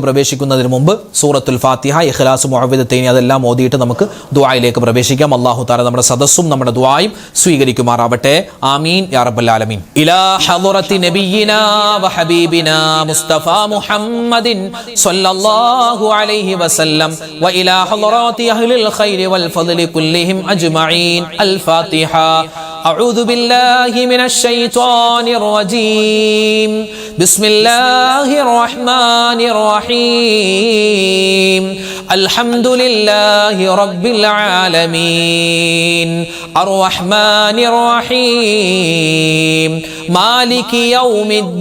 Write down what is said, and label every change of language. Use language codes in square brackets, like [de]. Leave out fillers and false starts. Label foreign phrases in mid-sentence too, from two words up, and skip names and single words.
[ml] പ്രവേശിക്കുന്നതിന് മുമ്പ് സൂറത്തുൽ ഫാത്തിഹ ഇഖ്ലാസ് മുഅവ്വിദത്തൈനി അതെല്ലാം ഓതിയിട്ട് നമുക്ക് ദുആയിലേക്ക് പ്രവേശിക്കാം [ar] الله تعالى [ml] നമ്മുടെ സദസ്സും നമ്മുടെ ദുആയും സ്വീകരിക്കുമാറാവട്ടെ [ar] آمين يا رب العالمين إلى حضرة نبينا وحبيبنا مصطفى محمد صلى الله عليه وسلم وإلى حضرات أهل الخير والفضل كلهم أجمعين الفاتحة أعوذ بالله من الشيطان الرجيم بسم الله الرحمن الرحيم الحمد لله رب العالمين الرحمن الرحيم مالك يوم